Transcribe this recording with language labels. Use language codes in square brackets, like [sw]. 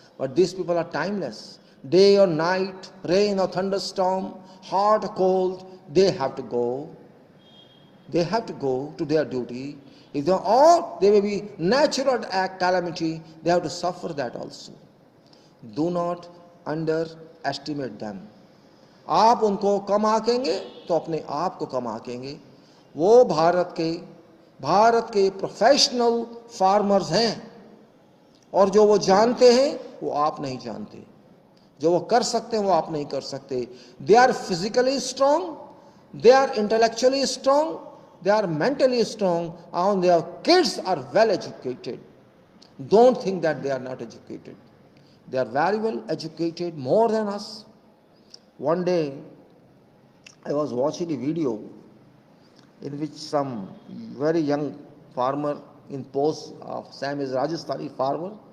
[en] But these people are timeless. Day or night, rain or thunderstorm, hot or cold, they have to go. They have to go to their duty. If they are, or they may be natural calamity, they have to suffer that also. Do not underestimate them. [hi] आप उनको कम आंकेंगे तो अपने आप को कम आंकेंगे. वो भारत के professional farmers हैं और जो वो जानते हैं वो आप नहीं जानते. जो वो कर सकते हैं वो आप नहीं कर सकते. [en] They are physically strong, they are intellectually strong, they are mentally strong, and their kids are well educated. Don't think that they are not educated. They are very well educated, more than us. One day, I was watching a video in which some very young farmer in post of Sam is Rajasthani farmer.